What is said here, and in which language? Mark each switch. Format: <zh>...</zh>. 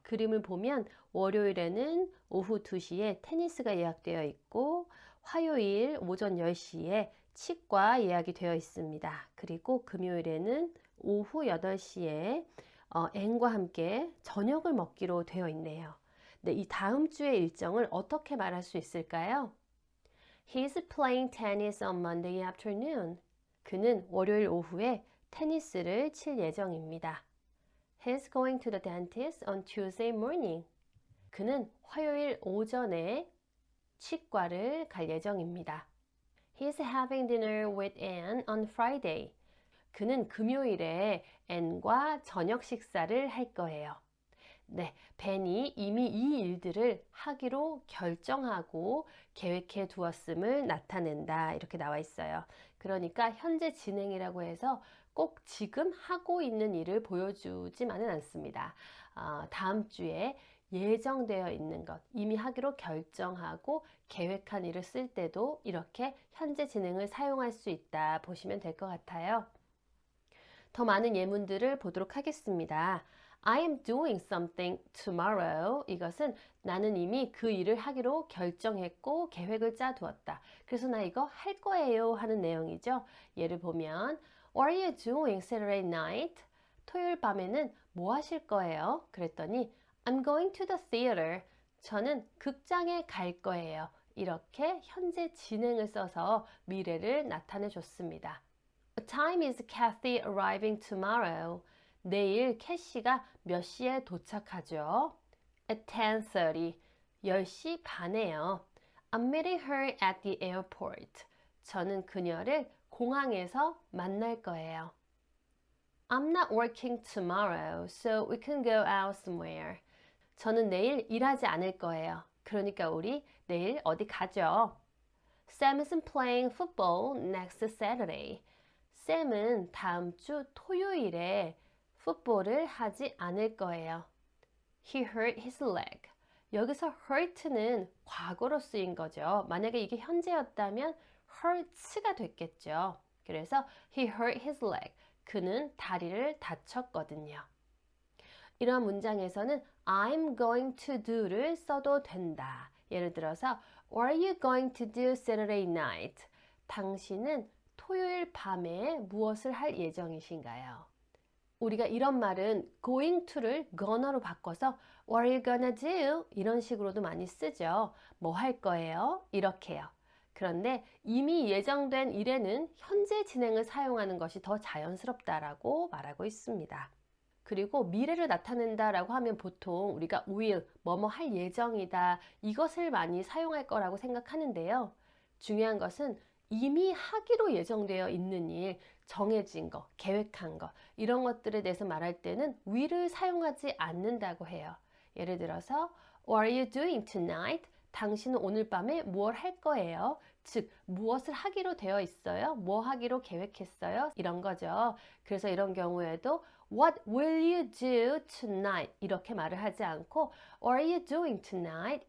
<ko>그림을 보면 월요일에는 오후 2시에 테니스가 예약되어 있고 화요일 오전 10시에 치과 예약이 되어 있습니다. 그리고 금요일에는 오후 8시에 앤과 함께 저녁을 먹기로 되어 있네요. 네, 이 다음 주의 일정을 어떻게 말할 수 있을까요?</ko> <en>He's playing tennis on Monday afternoon.</en> <ko>그는 월요일 오후에 테니스를 칠 예정입니다.</ko> <en>He's going to the dentist on Tuesday morning.</en> <ko>그는 화요일 오전에 치과를 갈 예정입니다.</ko> <en>He's having dinner with Anne on Friday.</en> <ko>그는 금요일에 앤과 저녁 식사를 할 거예요. 네, 벤이 이미 이 일들을 하기로 결정하고 계획해 두었음을 나타낸다. 이렇게 나와 있어요. 그러니까 현재 진행이라고 해서 꼭 지금 하고 있는 일을 보여주지만은 않습니다. 다음 주에 예정되어 있는 것, 이미 하기로 결정하고 계획한 일을 쓸 때도 이렇게 현재 진행을 사용할 수 있다 보시면 될 것 같아요. 더 많은 예문들을 보도록 하겠습니다.</ko> <en>I am doing something tomorrow.</en> <ko>이것은 나는 이미 그 일을 하기로 결정했고 계획을 짜두었다. 그래서 나 이거 할 거예요 하는 내용이죠. 예를 보면</ko> <en>What are you doing Saturday night?</en> <ko>토요일 밤에는 뭐 하실 거예요? 그랬더니</ko> <en>I'm going to the theater.</en> <ko>저는 극장에 갈 거예요. 이렇게 현재 진행을 써서 미래를 나타내 줬습니다.</ko> <en>What time is Kathy arriving tomorrow?</en> <ko>내일 캐시가 몇 시에 도착하죠?</ko> <en>At 10:30.</en> <ko>10시 반에요.</ko> <en>I'm meeting her at the airport.</en> <ko>저는 그녀를 공항에서 만날 거예요.</ko> <en>I'm not working tomorrow, so we can go out somewhere.</en> <ko>저는 내일 일하지 않을 거예요. 그러니까 우리 내일 어디 가죠?</ko> <en>Sam isn't playing football next Saturday.</en> <ko>샘은 다음 주 토요일에 풋볼을 하지 않을 거예요.</ko> <en>He hurt his leg.</en> <ko>여기서 hurt는 과거로 쓰인 거죠. 만약에 이게 현재였다면 hurts가 됐겠죠. 그래서</ko> <en>he hurt his leg.</en> <ko>그는 다리를 다쳤거든요. 이런 문장에서는 I'm going to do를 써도 된다. 예를 들어서</ko> <en>What are you going to do Saturday night?</en> <ko>당신은 토요일 밤에 무엇을 할 예정이신가요? 우리가 이런 말은 going to를 gonna로 바꿔서</ko> <en>What are you gonna do?</en> <ko>이런 식으로도 많이 쓰죠. 뭐 할 거예요? 이렇게요. 그런데 이미 예정된 일에는 현재 진행을 사용하는 것이 더 자연스럽다라고 말하고 있습니다. 그리고 미래를 나타낸다라고 하면 보통 우리가 will, 뭐뭐 할 예정이다, 이것을 많이 사용할 거라고 생각하는데요. 중요한 것은 이미 하기로 예정되어 있는 일, 정해진 거, 계획한 거, 이런 것들에 대해서 말할 때는 will을 사용하지 않는다고 해요. 예를 들어서</ko> <en>What are you doing tonight?</en> <ko>당신은 오늘 밤에 무엇 할 거예요? 즉, 무엇을 하기로 되어 있어요? 뭐 하기로 계획했어요? 이런 거죠. 그래서 이런 경우에도</ko> <en>What will you do tonight?</en> <ko>이렇게 말을 하지 않고</ko> <en>What are you doing tonight?</en>